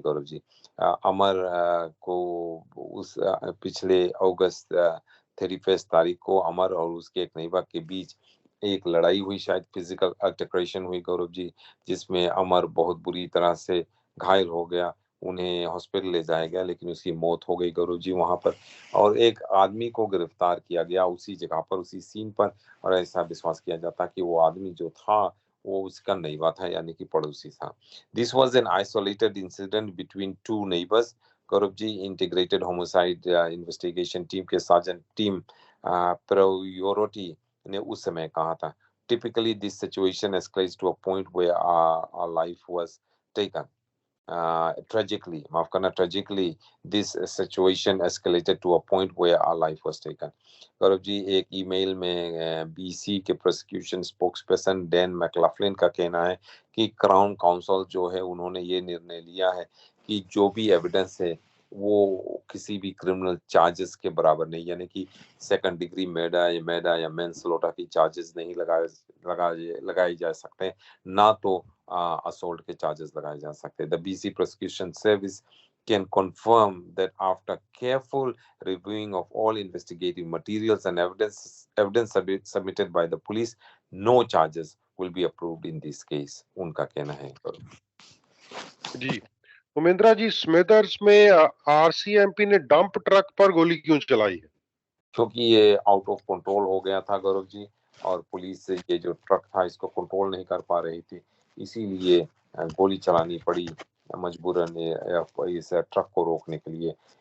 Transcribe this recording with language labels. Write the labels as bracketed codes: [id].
[hi] गौरव जी, अमर को उस पिछले अगस्त 31 तारीख को अमर और उसके एक नैबा के बीच एक लड़ाई हुई, शायद फिजिकल अल्टरकेशन हुई गौरव जी, जिसमें अमर बहुत बुरी तरह से घायल हो गया। उन्हें हॉस्पिटल ले जाया गया, लेकिन उसकी मौत हो गई गौरव जी वहां पर। और एक आदमी को गिरफ्तार किया गया उसी जगह पर, उसी सीन पर, और ऐसा विश्वास किया जाता कि वो आदमी जो था वो उसका नैबा था, यानी कि पड़ोसी था। [en] This was an isolated incident between two neighbors. [hi] Gaurav ji, integrated homicide investigation team के सार्जेंट टीम प्रायोरिटी ने उस समय कहा था, [en] Typically this situation escalates to a point where our life was taken. Tragically, [hi] माफ करना, [en] tragically, this situation escalated to a point where our life was taken. [hi] Gaurav ji, एक email में बीसी के प्रोसिक्यूशन स्पोक्सपर्सन डैन मैकलाफ्लिन का कहना है कि क्राउन काउंसिल जो है उन्होंने ये निर्णय लिया है कि जो भी एविडेंस है वो किसी भी क्रिमिनल चार्जेस के बराबर नहीं, यानी कि सेकंड डिग्री मैदा या मैनस्लॉटर की चार्जेस नहीं लगाए जा सकते, ना तो assault के charges लगाए जा सकते हैं। [en] The BC Prosecution Service can confirm that after careful reviewing of all investigative materials and evidence submitted by the police, no charges will be approved in this case. [hi] उनका कहना है। जी, उमेंद्रा जी, स्मिदर्स में आरसीएमपी ने डंप ट्रक पर गोली क्यों चलाई है? क्योंकि ये आउट ऑफ कंट्रोल हो गया था गौरव जी, और पुलिस से ये जो ट्रक था इसको कंट्रोल नहीं कर पा रही थी, इसीलिए गोली चलानी पड़ी मजबूरन इस ट्रक को रोकने के लिए।